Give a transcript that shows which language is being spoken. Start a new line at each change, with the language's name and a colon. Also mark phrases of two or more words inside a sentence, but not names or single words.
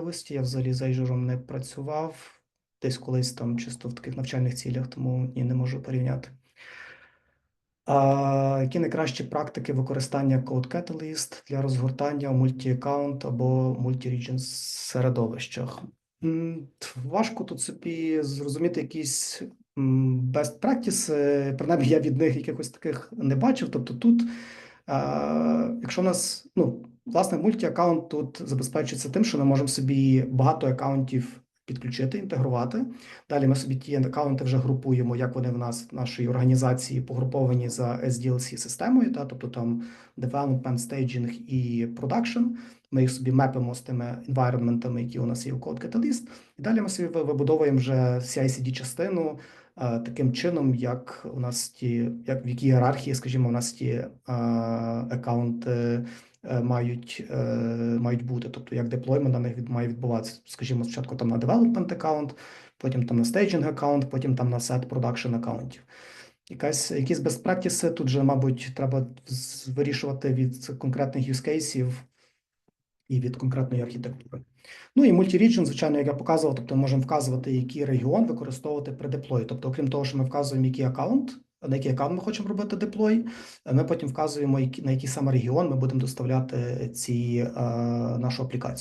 Ukrainian: Я взагалі з Azure не працював десь колись там чисто в таких навчальних цілях, тому ні, не можу порівняти. Які найкращі практики використання CodeCatalyst для розгортання у мульті-аккаунт або мульті-ріджн середовищах? Важко тут собі зрозуміти якісь
English: best practice,
Ukrainian: принаймні я від них якихось таких не бачив. Тобто тут, якщо у нас, ну, власне, мульті-аккаунт тут забезпечується тим, що ми можемо собі багато аккаунтів підключити, інтегрувати. Далі ми собі ті аккаунти вже групуємо, як вони в нас в нашій організації погруповані за SDLC-системою, тобто там
English: development, staging
Ukrainian: і production. Ми їх собі мепимо з тими environmentами, які у нас є у CodeCatalyst. І далі ми собі вибудовуємо вже CI/CD-частину таким чином, як у нас як в якій ієрархії, скажімо, у нас ті аккаунти мають бути, тобто як деплоймент на них має відбуватися, скажімо, спочатку там на development аккаунт, потім там на staging аккаунт, потім там на set production аккаунтів. Якісь
English: best practices
Ukrainian: тут же, мабуть, треба вирішувати від конкретних
English: use cases
Ukrainian: і від конкретної архітектури. Ну і multi-region, звичайно, як я показував, тобто ми можемо вказувати, який регіон використовувати при деплої. Тобто, окрім того, що ми вказуємо, який аккаунт, на який аккаунт ми хочемо робити деплой, ми потім вказуємо, на який саме регіон ми будемо доставляти нашу аплікацію.